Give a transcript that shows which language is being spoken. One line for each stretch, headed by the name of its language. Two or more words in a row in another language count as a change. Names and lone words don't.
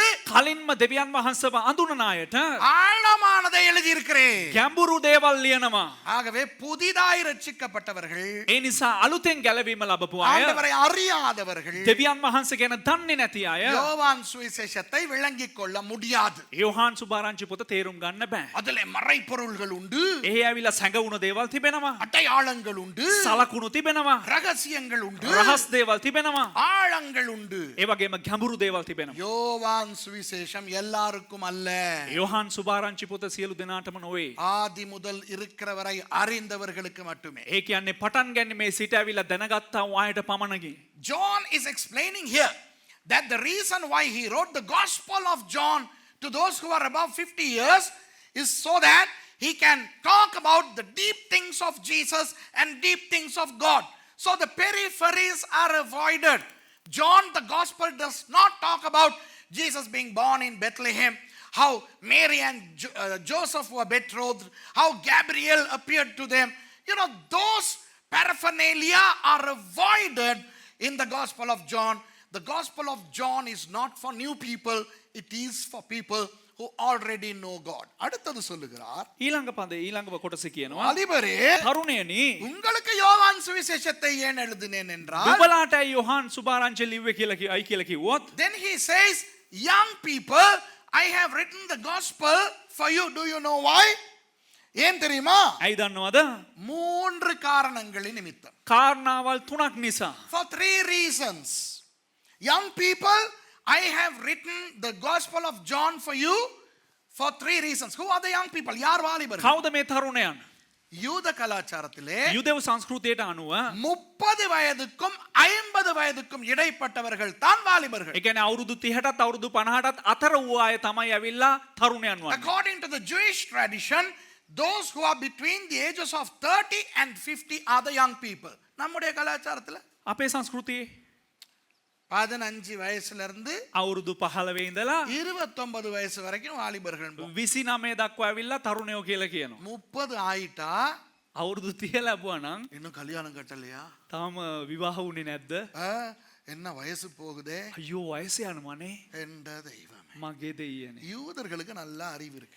Sinhala: කලින්ම දෙවියන් වහන්සේව අඳුනන අයට
Tamil: ஆழமானதை எழுதியிருக்கிறேன்.
Sinhala: ගැඹුරු දේවල් ලියනවා.
Tamil: ஆகவே புதிதாய் ரட்சிக்கப்பட்டவர்கள்,
Sinhala: ඒ නිසා අලුතෙන් ගැලවීම ලැබපු අය
Tamil: ஆண்டவரை அறியாதவர்கள்
Sinhala: දෙවියන් වහන්සේ ගැන දන්නේ නැති අය
Tamil: யோவான் சுவிசேஷத்தை விளங்கிக் கொள்ள முடியாது.
Sinhala: යොහාන් සුභාරංචි පොත තේරුම් ගන්න බෑ.
Tamil: அதிலே மறைபொருள்கள் உண்டு,
Sinhala: එහි ඇවිල්ලා සැඟවුණු දේවල් තිබෙනවා.
Tamil: அடையாளங்கள் உண்டு,
Sinhala: සලකුණු තිබෙනවා.
Tamil: ரகசியங்கள் உண்டு,
Sinhala: රහස් දේවල් තිබෙනවා.
Tamil: ஆழங்கள் உண்டு.
Sinhala: ඒ වගේම ගැඹුරු දේවල් තිබෙනවා.
Tamil: யோவான் சுவிசேஷம் எல்லாருக்கும் அல்ல.
Sinhala: යොහාන් සුභාරංචි පොත සියලු දෙනාටම නොවේ.
Tamil: ஆதி முதல் இருக்கிறவரை அறிந்தவர்களுக்கு மட்டுமே.
Sinhala: ඒ කියන්නේ පටන් ගැනීමේ සිට ඇවිල්ලා දැනගත්තා වූ අයට පමණකි.
English: John is explaining here that the reason why he wrote the Gospel of John to those who are above 50 years is so that he can talk about the deep things of Jesus and deep things of God. So the peripheries are avoided. John, the Gospel, does not talk about Jesus being born in Bethlehem, how Mary and Joseph were betrothed, how Gabriel appeared to them. You know, those paraphernalia are avoided in the Gospel of John. The Gospel of John is not for new people, it is for people who already know God.
Tamil: அடுத்தது சொல்லுகிறார்,
Sinhala: ඊළඟ කොටස කියනවා
Tamil: அலிபரே,
Sinhala: තරුණයනි
Tamil: உங்களுக்கு யோவான் சுவிசேஷத்தை ஏன் எழுதினேன் என்றால்,
Sinhala: නුඹලාට යොහාන් සුභාරංචි ලිව්වේ කියලා කිව්වොත්
English: then he says, young people, I have written the gospel for you. Do you know why?
Tamil: ஏன் தெரியுமா?
Sinhala: ඇයි දන්නවද?
Tamil: 3 காரணங்களின் நிமித்தம்.
Sinhala: කාරණාවල් 3ක් නිසා.
English: For 3 reasons. Young people, I have written the Gospel of John for you for 3 reasons. Who are the young people?
Tamil: யார் வாலிபர்கள்?
Sinhala: කවුද මේ තරුණයන්?
Tamil: யூத கலாச்சாரத்திலே
Sinhala: යුදෙව් සංස්කෘතියට අනුව
Tamil: 30 வயதுக்கும் 50 வயதுக்கும் இடைப்பட்டவர்கள் தான் வாலிபர்கள்.
Sinhala: ඒ කියන්නේ අවුරුදු 30ටත් අවුරුදු 50ටත් අතර වූ අය තමයි ඇවිල්ලා තරුණයන් වන්නේ.
English: According to the Jewish tradition, those who are between the ages of 30 and 50 are the young people.
Tamil: நம்முடைய கலாச்சாரத்தில்
Sinhala: අපේ සංස්කෘතියේ
Tamil: 15 வயசுல இருந்து
Sinhala: අවුරුදු 15 ඉඳලා
Tamil: 29 வயசு வரைக்கும் வாலிபர்கள்.
Sinhala: 29 දක්වා ඇවිල්ලා තරුණයෝ කියලා කියනවා.
Tamil: 30 ஆயிட்டா
Sinhala: අවුරුදු 30 ලැබුවා නම්
Tamil: இன்னும் கல்யாணம் கட்டலையா?
Sinhala: තාම විවාහ වුණේ නැද්ද?
Tamil: என்ன வயசு போகுதே
Sinhala: අයියෝ වයස යනවානේ.
Tamil: என்ற தெய்வமே.
Sinhala: මගේ දෙයියනේ.
Tamil: யூதர்களுக்கு நல்ல அறிவு இருக்கு.